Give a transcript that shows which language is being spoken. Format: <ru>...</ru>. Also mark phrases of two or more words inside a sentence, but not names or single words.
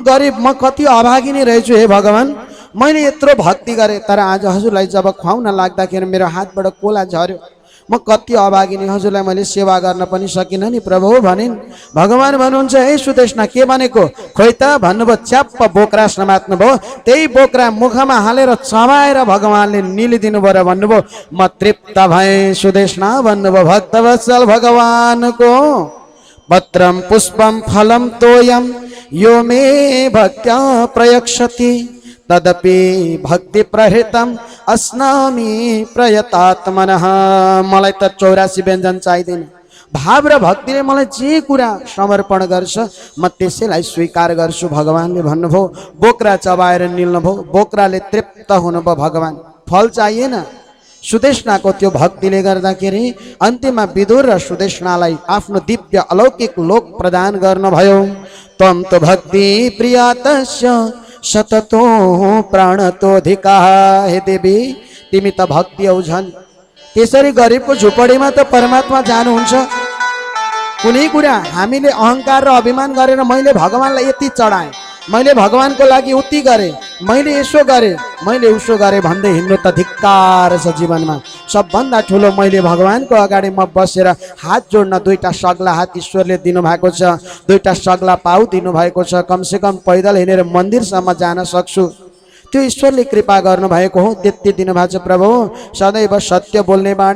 <ne>गरिब म कति अभागिनी रहेछु हे भगवान मैले यत्रो भक्ति गरेँ तर आज हजुरलाई जब खुवाउन लाग्दाखेरि मेरो हातबाट कोला झऱ्यो म कति अभागिनी हजुरलाई मैले सेवा गर्न पनि सकिनँ नि प्रभु भनिन् भगवान भन्नुहुन्छ हे सुदेशना के भनेको खोइ त भन्नुभयो च्याप्प बोक्रा समात्नुभयो त्यही बोक्रा मुखमा हालेर चबाएर भगवानले निलिदिनु भयो र भन्नुभयो म तृप्त भएँ सुदेशना भन्नुभयो भक्तवत्सल भगवानको</ne> <sa>पत्रम पुष्पम फलम तोयम यो मे भक्त्या प्रयक्षति तदपि भक्ति प्रहृतम अस्नामी प्रयतात्मनः</sa> <ne>मलाई त 84 व्यञ्जन चाहिँदैन भाव र भक्तिले मलाई जे कुरा समर्पण गर्छ म त्यसैलाई स्वीकार गर्छु भगवानले भन्नुभयो बोक्रा चबाएर निल्नुभयो बोक्राले तृप्त हुनुभयो भगवान फल चाहिएन सुदेशनाको त्यो भक्तिले गर्दाखेरि अन्त्यमा विदुर र सुदेशनालाई आफ्नो दिव्य अलौकिक लोक प्रदान गर्नुभयो</ne> <sa>त्वं तु भक्ति प्रियातस्य सततो प्राणतोधिका</sa> <ne>हे देवी तिमी त भक्ति औ झन् त्यसरी गरिबको झुपडीमा त परमात्मा जानुहुन्छ कुनै कुरा हामीले अहंकार र अभिमान गरेर मैले भगवानलाई यति चढाएँ मैले भगवानको लागि उति गरेँ मैले यसो गरेँ मैले उसो गरेँ भन्दै हिँड्नु त धिक्कार छ जीवनमा सबभन्दा ठुलो मैले भगवानको अगाडि म बसेर हात जोड्न दुईटा सग्ला हात ईश्वरले दिनुभएको छ दुईटा सग्ला पाउ दिनुभएको छ कमसेकम पैदल हिँडेर मन्दिरसम्म जान सक्छु त्यो ईश्वरले कृपा गर्नुभएको हो त्यति दिनुभएको छ प्रभु सदैव सत्य बोल्ने</ne>